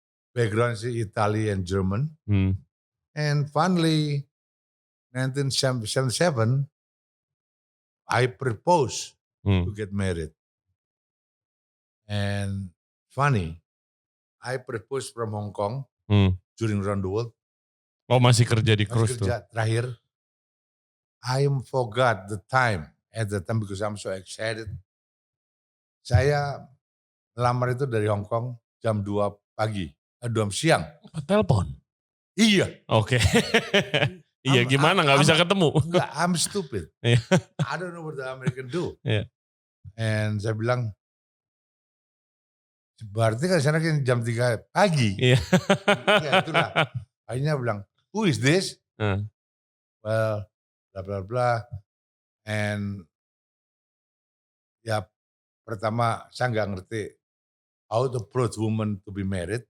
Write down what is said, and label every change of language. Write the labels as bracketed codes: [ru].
[en] Background sih Italy and German. And finally, 1977, I proposed to get married. And funny, I proposed from Hong Kong during round the world. [id] Oh masih kerja di cruise tuh? Kerja terakhir. [en] I forgot the time at the time because I'm so excited. [id] Saya melamar itu dari Hong Kong jam 2 pagi, 2 siang. Telepon? Iya. Oke. Iya gimana gak bisa ketemu? Enggak, [en] I'm stupid. I don't know what the American do. [id] And saya bilang, berarti kan sana kan jam 3 pagi. Ya itulah. Akhirnya bilang, [en] who is this? Well, blah blah blah. And [id] ya pertama saya nggak ngerti [en] how to approach woman to be married.